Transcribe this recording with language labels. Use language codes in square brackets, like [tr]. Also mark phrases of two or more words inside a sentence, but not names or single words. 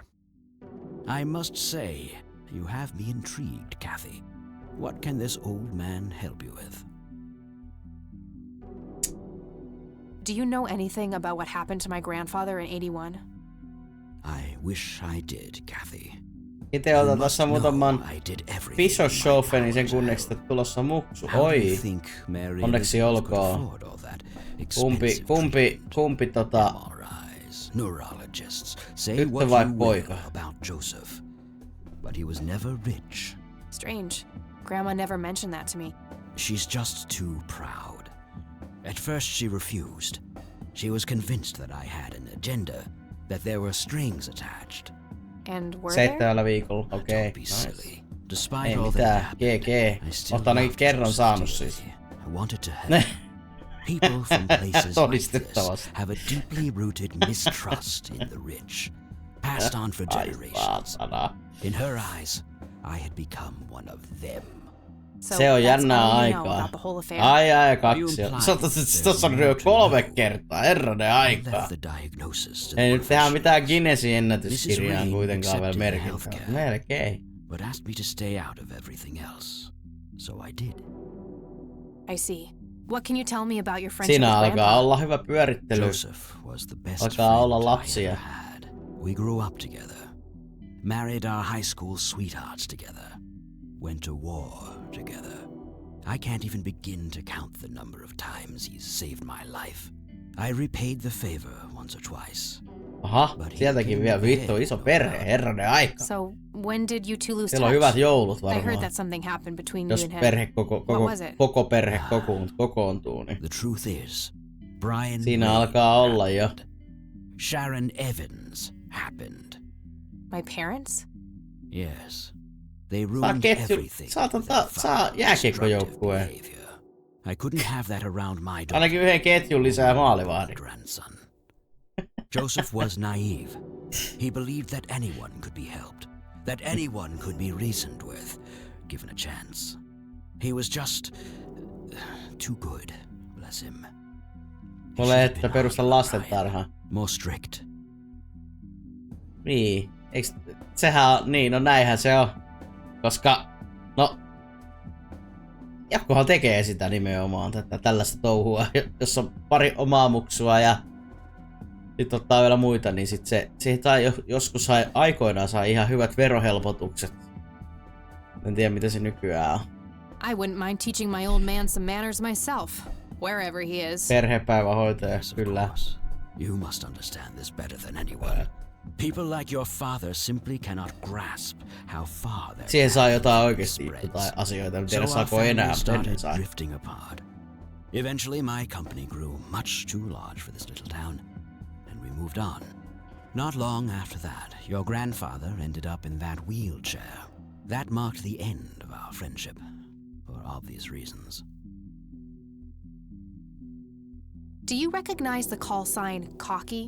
[en] I must say, you have me intrigued, Kathy. What can this old man help you with? Do you know anything about what happened to my grandfather in 81? I wish I did, Kathy. [fi] Itse otan tässä muutaman Bischoffenin sen kunneksi, että tulossa muksu. Oi! Onneksi olkoon. Kumpi [en] Neurologists say [fi] tyttö [en] what [fi] vai [en] you [fi] poika? [en] will about Joseph, but he was never rich. Strange. Grandma never mentioned that to me. She's just too proud. At first she refused. She was convinced that I had an agenda, that there were strings attached. And were [fi] 7 viikolla, okei. [en] Nice. Despite [fi] Ei [en] all [fi] mitään, [en] that GG. I still [fi] Oot ainakin [en] loved [fi] kerran [en] Joseph [fi] saanut [en] dearly. [fi] siis. [en] I wanted to help. People from places like this have a deeply rooted mistrust in the rich, passed on for generations. In her eyes, I had become one of them. [fi] Se on jännää aikaa. Ai, 2. Tossa on jo 3 kertaa, herranen aikaa. Ei nyt tehdä mitään Guinnessin ennätyskirjaan kuitenkaan vielä merkintää. Melkein. [en] But asked me to stay out of everything else. So I did. I see. What can you tell me about your friendship [fi] Siinä [en] with [fi] alkaa [en] Grandpa? [fi] olla hyvä pyörittely. [en] Joseph was the best [fi] Alkaa olla [en] friend [fi] lapsia. [en] I ever had. We grew up together, married our high school sweethearts together, went to war together. I can't even begin to count the number of times he's saved my life. I repaid the favor once or twice. [fi] Aha, sieltäkin vielä vittu iso perhe, herranen aika. [en] So, when did you two lose [fi] Siellä on [en] touch? [fi] hyvät joulut [en] I heard [fi] varmaan. [en] that something happened between [fi] Jos [en] you and him. [fi] perhe [en] What was it? [fi] koko perhe kokoontuu, niin [en] The truth is, Brian siinä alkaa olla jo. Sharon Evans happened. My parents? Yes. They [fi] Saa [en] ruined everything. [fi] Saa jääkiekkojoukkueen. [en] I couldn't have that around my daughter. [fi] Ainakin yhden ketjun lisää maalivahdin. [en] Grandson. Joseph was naive. He believed that anyone could be helped, that anyone could be reasoned with, given a chance. He was just too good, bless him. [fi] Mulle että perusta lastentarha. [en] More strict. [fi] Niin, eiks, sehän on, niin, no näinhän se on. Koska, no, Jakkohan tekee sitä nimenomaan, tällaista touhua, jos on pari omaa muksua ja sit ottaa vielä muita, niin sit se joskus aikoinaan saa ihan hyvät verohelpotukset. En tiedä mitä se nykyään on. [en] I wouldn't mind teaching my old man some manners myself, wherever he is. [fi] Perhepäivähoitaja, kyllä. [en] You must understand this better than anyone. People like your father simply cannot grasp how far [fi] siihen saa jotain oikeesti jotain asioita, en tiedä saako enää, mutta ennen sai. [en] Drifting apart. Eventually, my company grew much too large for this little town, and we moved on. Not long after that, your grandfather ended up in that wheelchair. That marked the end of our friendship, for obvious reasons. Do you recognize the call sign Cocky?